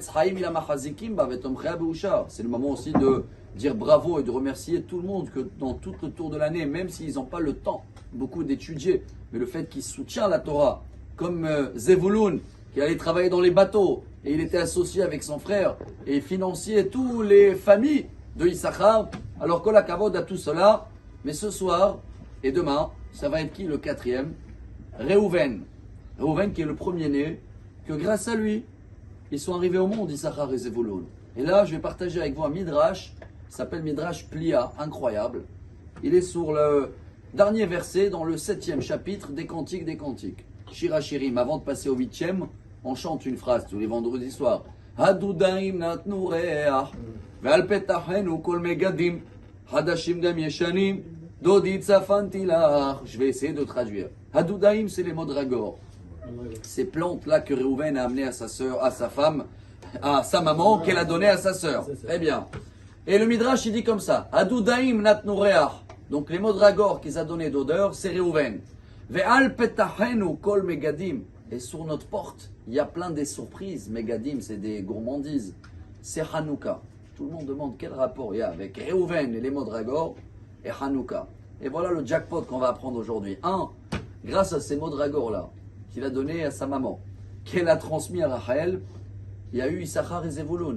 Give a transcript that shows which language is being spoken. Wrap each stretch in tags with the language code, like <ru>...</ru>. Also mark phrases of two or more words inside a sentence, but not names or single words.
<fr>C'est le moment aussi de dire bravo et de remercier tout le monde que dans tout le tour de l'année, même s'ils n'ont pas le temps beaucoup d'étudier, mais le fait qu'ils soutiennent la Torah, comme Zevulun, qui allait travailler dans les bateaux, et il était associé avec son frère, et financier toutes les familles de Issachar. Alors</fr> <he>כל הכבוד</he> <fr>à tout cela, mais ce soir et demain, ça va être qui le quatrième? Reuven. Reuven qui est le premier-né, que grâce à lui, ils sont arrivés au monde, Issachar et Zevulun. Et là, je vais partager avec vous un midrash, qui s'appelle Midrash Plia, incroyable. Il est sur le dernier verset dans le 7e chapitre des Cantiques des Cantiques. Shir HaShirim. Avant de passer au 8e, on chante une phrase tous les vendredis soirs.</fr> <he>הדודאים נתנו ריח ועל פתחינו כל מגדים חדשים גם ישנים דודי צפנתי לך.</he> <fr>Je vais essayer de traduire. Hadudaim, c'est les modragor. Ces plantes-là que Reuven a amenées à sa sœur, à sa femme, à sa maman, qu'elle a donné à sa sœur. Très bien. Et le Midrash, il dit comme ça.</fr> <he>הדודאים נתנו ריח.</he> <fr>Donc les modragor qu'ils a donné d'odeur, c'est Reuven.</fr> <he>ועל פתחינו כל מגדים.</he> <fr>Et sur notre porte, il y a plein des surprises. Megadim, c'est des gourmandises. C'est Hanouka. Tout le monde demande quel rapport il y a avec Reuven et les modragor et Hanouka. Et voilà le jackpot qu'on va apprendre aujourd'hui. Grâce à ces modragor-là, qu'il a donné à sa maman, qu'elle a transmis à Rachel, il y a eu Issachar et Zevulun.</fr>